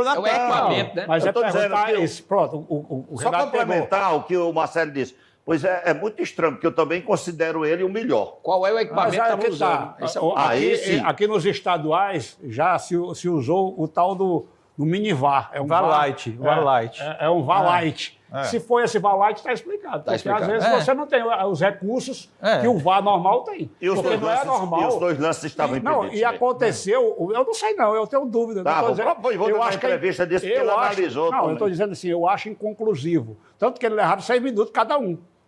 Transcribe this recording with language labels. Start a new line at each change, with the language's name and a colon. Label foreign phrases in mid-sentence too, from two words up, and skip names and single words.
Portuguese: problema É o equipamento, né? Mas Eu é tô dizendo perguntar que isso. Pronto, o só Renato pegou. complementar o que o Marcelo disse. Pois é muito estranho, porque eu também considero ele o melhor. Qual é o Mas equipamento que aí estava que usando? tá. Esse é o- Aí sim. Aqui nos estaduais já se usou o tal do mini VAR. É um VAR Lite, VAR Lite. É um VAR Lite. É. Se for esse VAR Lite, está explicado. Porque explicado. às vezes É. você não tem os recursos É. que o VAR normal tem. E os, Porque dois não é lances, normal. e os dois lances estavam Não, impedidos. e aconteceu, eu não sei não, eu tenho dúvida. Tá, Não tô o próprio Voivoda na entrevista disse que ele analisou Não, eu também. estou dizendo assim, eu acho inconclusivo. Tanto que ele erraram 6 minutos cada um.